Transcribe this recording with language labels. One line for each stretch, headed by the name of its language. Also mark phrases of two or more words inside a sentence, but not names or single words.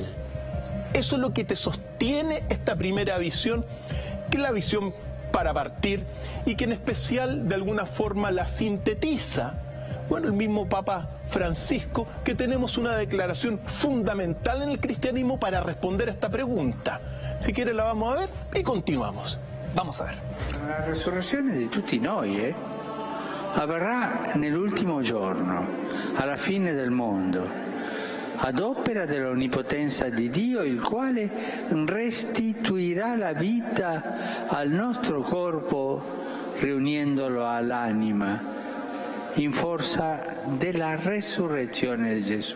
Spanish: Eso es lo que te sostiene esta primera visión, que es la visión para partir y que en especial de alguna forma la sintetiza Bueno, el mismo Papa Francisco, que tenemos una declaración fundamental en el cristianismo para responder a esta pregunta. Si quiere la vamos a ver y continuamos. Vamos a ver.
Italian: La resurrezione di tutti noi avverrà nell'ultimo giorno, alla fine del mondo, ad opera dell'onnipotenza di Dio, il quale restituirà la vita al nostro corpo riunendolo all'anima in forza della resurrezione di Gesù.